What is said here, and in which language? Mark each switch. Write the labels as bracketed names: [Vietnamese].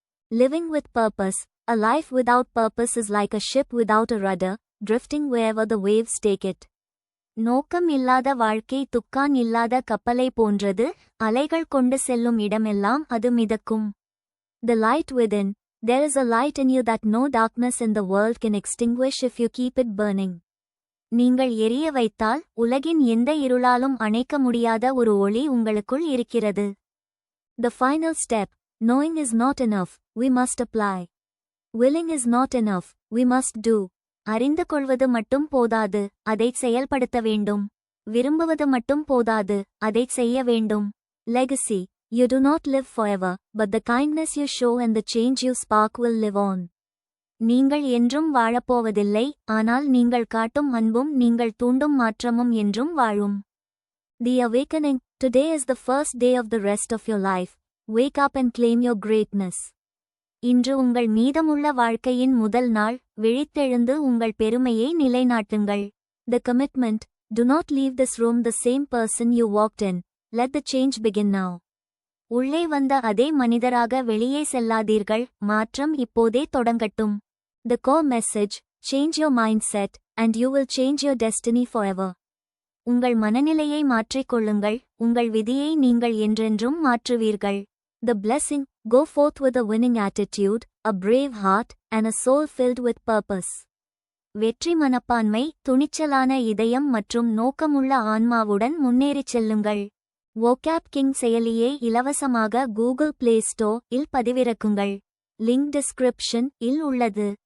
[English] Living with purpose. A life without purpose is like a ship without a rudder, drifting wherever the waves take it. [Tamil] நோக்கம் இல்லாத வாழ்க்கை துக்கான் இல்லாத கப்பலை போன்றது, அலைகள் கொண்டு செல்லும் இடமெல்லாம் அது மிதக்கும். [English] The light within. There is a light in you that no darkness in the world can extinguish if you keep it burning. [Tamil] நீங்கள் எரிய வைத்தால் உலகின் எந்த இருளாலும் அணைக்க முடியாத ஒரு ஒளி உங்களுக்குள் இருக்கிறது. [English] The final step. Knowing is not enough, we must apply. Willing is not enough, we must do. [Tamil] அறிந்து கொள்வது மட்டும் போதாது, அதைச் செயல்படுத்த வேண்டும். விரும்புவது மட்டும் போதாது, அதைச் செய்ய வேண்டும். [English] Legacy. You do not live forever, but the kindness you show and the change you spark will live on. [Tamil] நீங்கள் என்றும் வாழப்போவதில்லை, ஆனால் நீங்கள் காட்டும் அன்பும் நீங்கள் தூண்டும் மாற்றமும் என்றும் வாழும். [English] The awakening. Today is the first day of the rest of your life. Wake up and claim your greatness. [Tamil] இன்று உங்கள் மீதமுள்ள வாழ்க்கையின் முதல் நாள், விழித்தெழுந்து உங்கள் பெருமையை நிலைநாட்டுங்கள். [English] The commitment: do not leave this room the same person you walked in. Let the change begin now. [Tamil] உள்ளே வந்த அதே மனிதராக வெளியே செல்லாதீர்கள், மாற்றம் இப்போதே தொடங்கட்டும். [English] The core message: change your mindset, and you will change your destiny forever. [Tamil] உங்கள் மனநிலையை மாற்றிக்கொள்ளுங்கள், உங்கள் விதியை நீங்கள் என்றென்றும் மாற்றுவீர்கள். [English] The blessing: go forth with a winning attitude, a brave heart, and a soul filled with purpose. [Tamil] வெற்றி மனப்பான்மை, துணிச்சலான இதயம் மற்றும் நோக்கமுள்ள ஆன்மாவுடன் முன்னேறிச் செல்லுங்கள். vocab king செயலியை இலவசமாக கூகுள் பிளே ஸ்டோர் இல் பதிவிறக்குங்கள். லிங்க் டிஸ்கிரிப்ஷன் இல் உள்ளது.